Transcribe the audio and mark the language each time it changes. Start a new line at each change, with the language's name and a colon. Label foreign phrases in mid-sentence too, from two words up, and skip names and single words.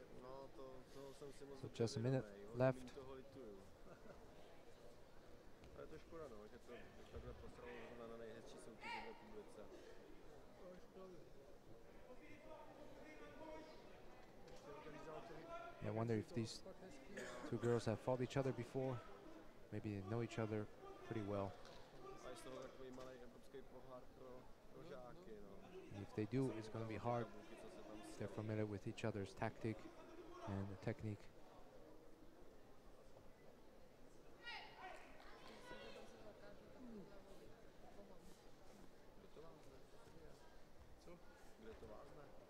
Czech: No, toho jsem si moc
English: So
Czech: dobře
English: just a minute
Czech: vědomý,
English: left.
Czech: hodně toho lituju. Ale je to škoda, no, že to takhle posralo zrovna na nejhezčí soutěži v republice. To je škoda. Ještě organizátory.
English: I wonder if these
Czech: Fakt hezký.
English: two girls have fought each other before. Maybe they know each other pretty well.
Czech: A je z toho takový malý evropský pohár pro žáky, no.
English: If they do, it's going to be hard.
Czech: Kabuky, co se tam
English: They're familiar with each other's tactic and technique.
Czech: Kde to vázne? Co? Kde to vázne?